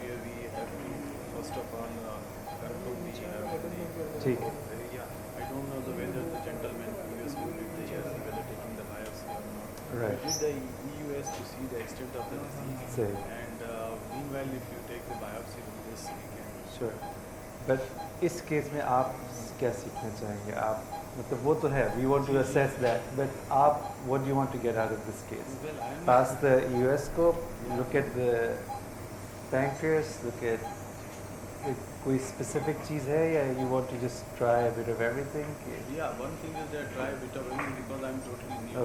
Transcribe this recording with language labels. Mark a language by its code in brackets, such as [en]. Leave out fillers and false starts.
[en] Where we have to first of all confirm the. [hi] ठीक है. [en] I don't know whether the gentleman EUS will be there, whether taking the biopsy or not. Right. We did the EUS to see the extent of the disease. Say. And meanwhile, if you take the biopsy from this, we can. Sure. But [hi] इस case में आप क्या सीखना चाहेंगे? आप मतलब वो तो है. [en] We want to assess that. But [hi] आप [en] what do you want to get out of this case? Well, Pass the EUS scope. Look at the pancreas. Look at [hi] कोई specific चीज़ है या [en] you want to just try a bit of everything? Yeah, one thing is that try a bit of everything because I'm totally new.